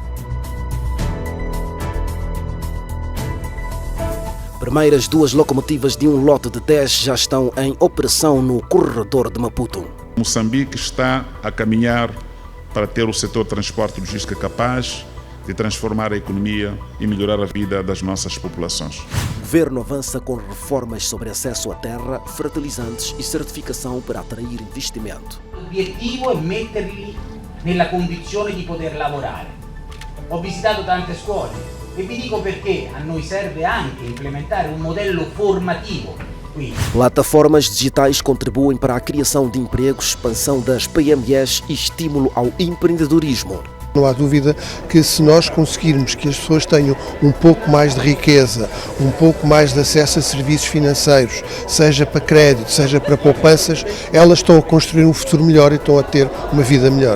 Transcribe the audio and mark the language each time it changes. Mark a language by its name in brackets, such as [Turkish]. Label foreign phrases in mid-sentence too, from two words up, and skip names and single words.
[Portuguese] Primeiras 2 locomotivas de um lote de 10 já estão em operação no corredor de Maputo. Moçambique está a caminhar para ter o setor de transporte e logística capaz de transformar a economia e melhorar a vida das nossas populações. O governo avança com reformas sobre acesso à terra, fertilizantes e certificação para atrair investimento. [Italian] L'obiettivo è metterli nella condizione di poter lavorare. Ho visitato tante scuole e vi dico perché a noi serve anche implementare un modello formativo qui. [Portuguese] Plataformas digitais contribuem para a criação de empregos, expansão das PMEs e estímulo ao empreendedorismo. Não há dúvida que se nós conseguirmos que as pessoas tenham um pouco mais de riqueza, um pouco mais de acesso a serviços financeiros, seja para crédito, seja para poupanças, elas estão a construir um futuro melhor e estão a ter uma vida melhor.